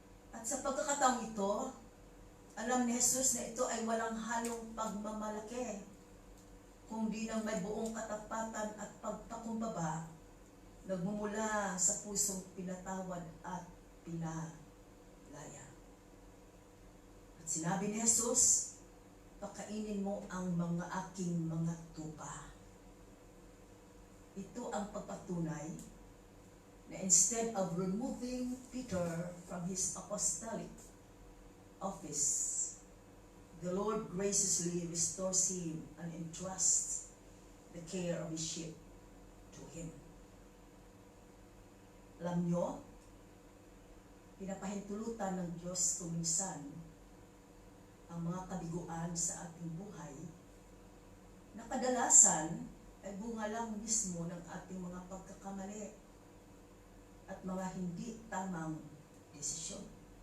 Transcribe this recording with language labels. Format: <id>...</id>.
<tl>At sa pagkakataong ito, alam ni Jesus na ito ay walang halong pagmamalaki, kundi nang may buong katapatan at pagpakumbaba, nagmumula sa pusong pinatawad at pinalaya. At sinabi ni Jesus, pakainin mo ang mga aking mga tupa. Ito ang pagpatunay na</tl> <en>instead of removing Peter from his apostolic office, the Lord graciously restores him and entrusts the care of his sheep to him.</en> <tl>Alam nyo, pinapahintulutan ng Diyos kuminsan ang mga kabiguan sa ating buhay na kadalasan ay bunga lang mismo ng ating mga pagkakamali at mga hindi tamang desisyon.</tl>